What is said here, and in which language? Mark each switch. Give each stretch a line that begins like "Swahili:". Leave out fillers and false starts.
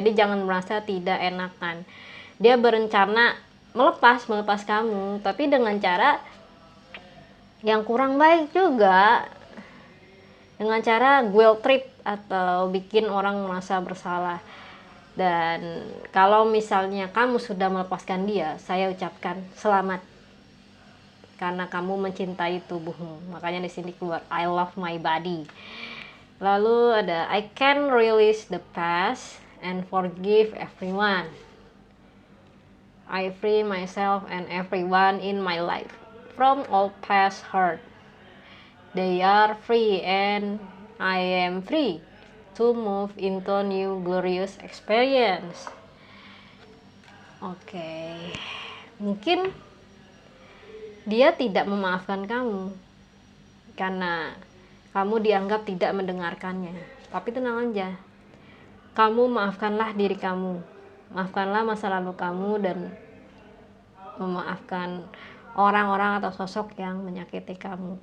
Indonesian: Jadi jangan merasa tidak enakan. Dia berencana melepas kamu, tapi dengan cara yang kurang baik juga, dengan cara guilt trip atau bikin orang merasa bersalah. Dan kalau misalnya kamu sudah melepaskan dia, saya ucapkan selamat, karena kamu mencintai tubuhmu. Makanya di sini keluar
English: I love my body.
Indonesian: Lalu ada
English: I can release the past and forgive everyone. I free myself and everyone in my life from all past hurt. They are free and I am free to move into new glorious experience.
Indonesian: Oke, mungkin dia tidak memaafkan kamu karena kamu dianggap tidak mendengarkannya. Tapi tenang aja, kamu maafkanlah diri kamu, maafkanlah masa lalu kamu, dan memaafkan orang-orang atau sosok yang menyakiti kamu.